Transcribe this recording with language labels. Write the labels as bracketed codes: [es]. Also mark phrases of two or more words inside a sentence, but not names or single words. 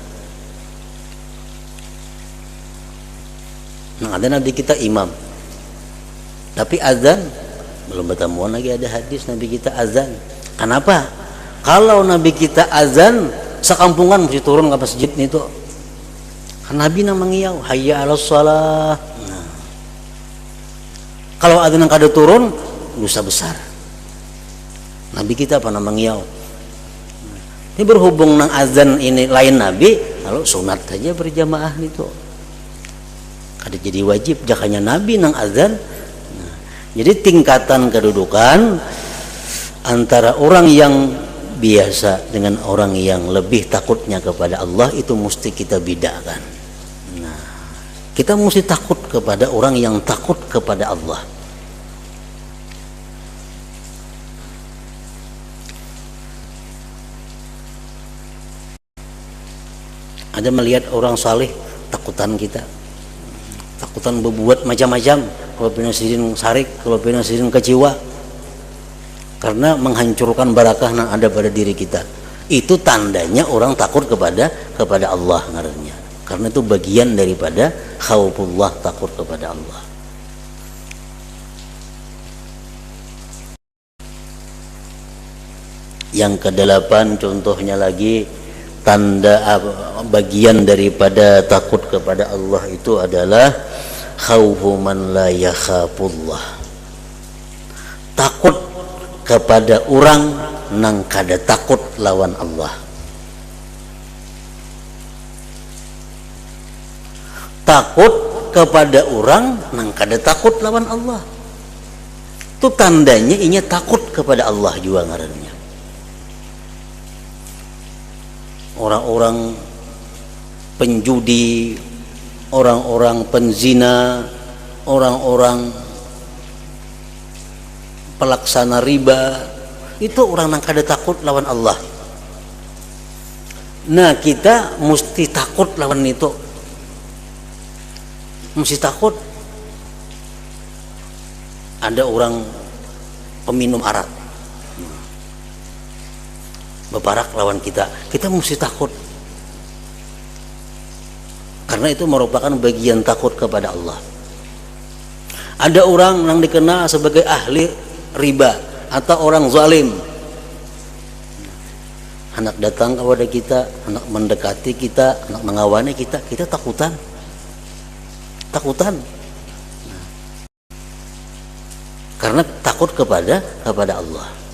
[id] Nah, ada Nabi kita imam, tapi azan belum bertemuan lagi ada hadis Nabi kita azan. Kenapa? Kalau Nabi kita azan, sekampungan mesti turun ke masjid itu. [bjn] Kan Nabi nang mengiau, [ar] hayya 'alas shalah. [id] Nah, kalau azan kada turun, dosa besar. [bjn] Nabi kita apa nang mengiau. Ini berhubung nang azan ini lain Nabi, kalau sunat saja berjamaah itu kada jadi wajib jakanya nabi nang azan. [id] Nah, jadi tingkatan kedudukan antara orang yang biasa dengan orang yang lebih takutnya kepada Allah itu mesti kita bedakan. Nah, kita mesti takut kepada orang yang takut kepada Allah. Ada melihat orang saleh takutan kita, takutan berbuat macam-macam, kalau [bjn] pina sirin sarik, [id] kalau [bjn] pina sirin [id] kecewa, karena menghancurkan barakah yang ada pada diri kita. Itu tandanya orang takut kepada Allah ngarannya. Karena itu bagian daripada khaufullah, takut kepada Allah. Yang kedelapan contohnya lagi, tanda bagian daripada takut kepada Allah itu adalah [ar] khaufu man la yakhafullah. [bjn] Takut kepada orang nang kada takut lawan Allah. Takut kepada orang nang kada takut lawan Allah. Itu tandanya inya takut kepada Allah juga ngarannya. [id] Orang-orang penjudi, orang-orang penzina, orang-orang pelaksana riba, itu orang yang kada takut lawan Allah. Nah, kita mesti takut lawan itu, mesti takut. Ada orang peminum arak bebarak lawan kita, kita mesti takut, karena itu merupakan bagian takut kepada Allah. Ada orang yang dikenal sebagai ahli riba atau orang zalim, anak datang kepada kita, anak mendekati kita, anak mengawani kita, kita takutan. Karena takut kepada Allah.